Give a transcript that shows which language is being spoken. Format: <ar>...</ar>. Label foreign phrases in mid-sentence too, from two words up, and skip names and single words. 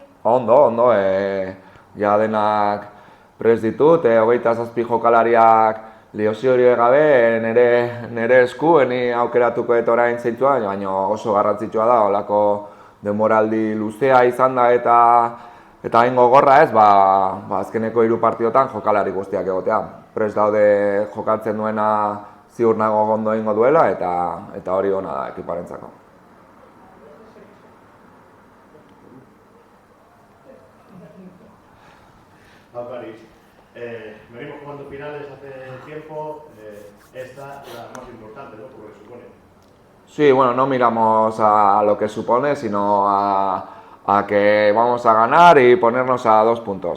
<eu>Ondo, ja denak prest ditut, 27 jokalariak lesiorik gabe, nire esku, ni aukeratuko eta orain zeintzua, baina oso garrantzitsua da, holako denboraldi luzea izan da eta hain gogorra ez, azkeneko 3 partidotan jokalari guztiak egotea. Prest daude jokatzen duena ziur nago ondo egingo duela eta hori ona da ekiparentzako.</eu> <es>Venimos jugando finales hace tiempo, esta es la más importante, ¿no? Por lo que supone. Sí, bueno, no miramos a lo que supone, sino a que vamos a ganar y ponernos a 2 puntos.</es>